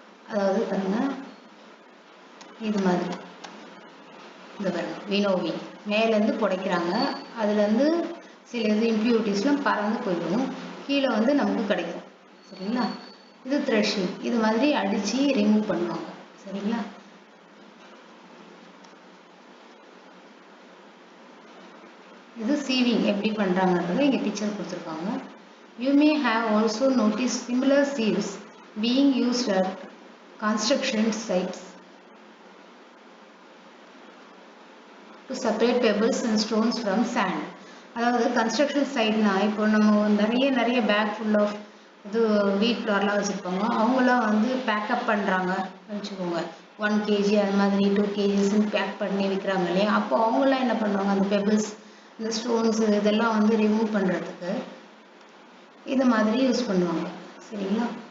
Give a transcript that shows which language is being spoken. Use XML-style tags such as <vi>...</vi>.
<ta>அதாவது பாருங்க, இது மாதிரி இந்த பாருங்க வினோவிங், மேலேருந்து புடைக்கிறாங்க, அதுலேருந்து சில இது இம்ப்யூரிட்டிஸ்லாம் பறந்து போயிடும், கீழே வந்து நமக்கு கிடைக்கும் சரிங்களா. இது த்ரெஷிங், இது மாதிரி அடித்து ரிமூவ் பண்ணுவாங்க சரிங்களா. இது சீவிங் எப்படி பண்ணுறாங்கன்றதை இங்கே பிக்சர் கொடுத்துருக்காங்க.</ta> <en>You may have also noticed similar sieves being used at construction sites to separate pebbles and stones from sand.</en> <ta>அதாவது கன்ஸ்ட்ரக்ஷன் சைட்னா, இப்போ நம்ம நிறைய பேக் ஃபுல் ஆஃப் இது வீட் ஃப்ளார்லாம் வச்சுருப்பாங்க, அவங்களாம் வந்து பேக்கப் பண்ணுறாங்க வச்சுக்கோங்க, 1 kg அது மாதிரி 2 kgsன்னு பேக் பண்ணி விற்கிறாங்க இல்லையா. அப்போ அவங்களாம் என்ன பண்ணுவாங்க, அந்த பெபிள்ஸ், இந்த ஸ்டோன்ஸு, இதெல்லாம் வந்து ரிமூவ் பண்ணுறதுக்கு இது மாதிரி யூஸ் பண்ணுவாங்க சரிங்களா.</ta>